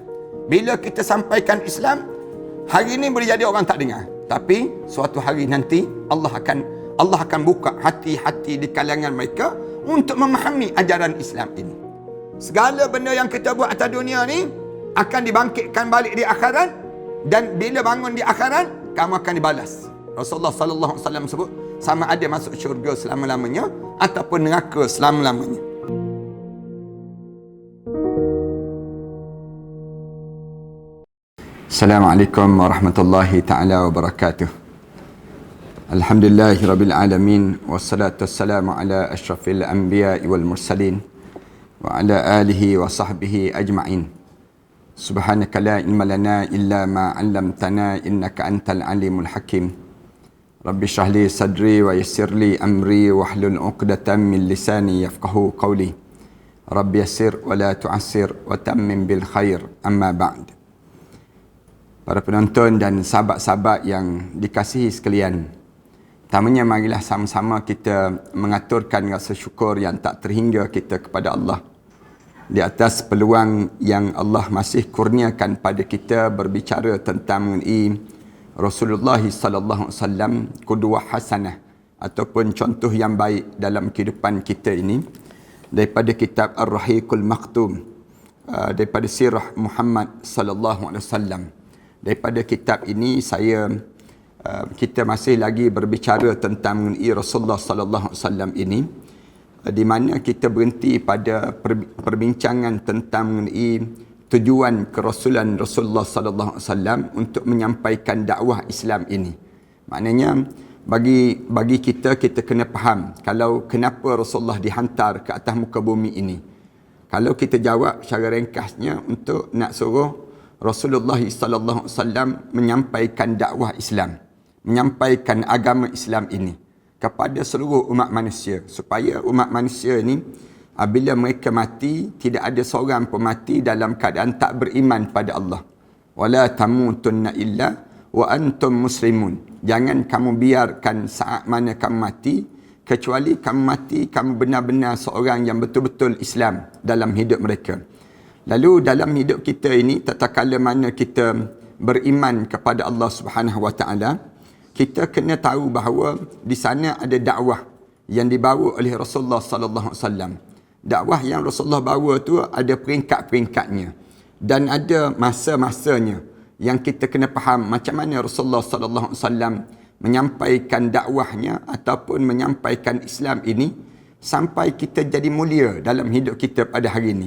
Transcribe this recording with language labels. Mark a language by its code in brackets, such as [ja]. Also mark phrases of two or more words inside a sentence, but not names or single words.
[ms] Bila kita sampaikan Islam, hari ni boleh jadi orang tak dengar, tapi suatu hari nanti Allah akan buka hati-hati di kalangan mereka untuk memahami ajaran Islam ini. Segala benda yang kita buat atas dunia ni akan dibangkitkan balik di akhirat, dan bila bangun di akhirat, kamu akan dibalas. Rasulullah [ar] صلى الله عليه وسلم [ms] sebut, sama ada masuk syurga selama-lamanya ataupun neraka selama-lamanya. [ar] السلام عليكم ورحمة الله تعالى وبركاته. الحمد لله رب العالمين، والصلاة والسلام على أشرف الأنبياء والمرسلين وعلى آله وصحبه أجمعين. سبحانك لا علم لنا إلا ما علمتنا إنك أنت العليم الحكيم. رب اشرح لي صدري ويسر لي أمري واحلل عقدة من لساني يفقهوا قولي. رب يسر ولا تعسر وتمم بالخير. أما بعد. [ms] Para penonton dan sahabat-sahabat yang dikasihi sekalian, pertamanya marilah sama-sama kita mengaturkan rasa syukur yang tak terhingga kita kepada Allah di atas peluang yang Allah masih kurniakan pada kita berbicara tentang mengenai Rasulullah [ar] صلى الله عليه وسلم, قدوة حسنة [ms] ataupun contoh yang baik dalam kehidupan kita ini, daripada kitab Ar-Rahiqul Maktum, daripada sirah Muhammad [ar] صلى الله عليه وسلم. [ms] Daripada kitab ini kita masih lagi berbicara tentang mengenai Rasulullah [ar] صلى الله عليه وسلم [ms] ini, di mana kita berhenti pada perbincangan tentang mengenai tujuan kerasulan Rasulullah [ar] صلى الله عليه وسلم [ms] untuk menyampaikan dakwah Islam ini. Maknanya bagi kita kena faham kalau kenapa Rasulullah dihantar ke atas muka bumi ini. Kalau kita jawab secara ringkasnya, untuk nak suruh Rasulullah [ar] صلى الله عليه وسلم [ms] menyampaikan dakwah Islam, menyampaikan agama Islam ini kepada seluruh umat manusia, supaya umat manusia ini apabila mereka mati, tidak ada seorang pun mati dalam keadaan tak beriman pada Allah. [ar] ولا تموتن إلا وأنتم مسلمون. [ms] Jangan kamu biarkan saat mana kamu mati, kecuali kamu mati kamu benar-benar seorang yang betul-betul Islam dalam hidup mereka. Lalu dalam hidup kita ini, tatkala mana kita beriman kepada Allah [ar] سبحانه وتعالى, [ms] kita kena tahu bahawa di sana ada dakwah yang dibawa oleh Rasulullah [ar] صلى الله عليه وسلم. [ms] Dakwah yang Rasulullah bawa tu ada peringkat-peringkatnya dan ada masa-masanya yang kita kena faham macam mana Rasulullah [ar] صلى الله عليه وسلم [ms] menyampaikan dakwahnya ataupun menyampaikan Islam ini sampai kita jadi mulia dalam hidup kita pada hari ini.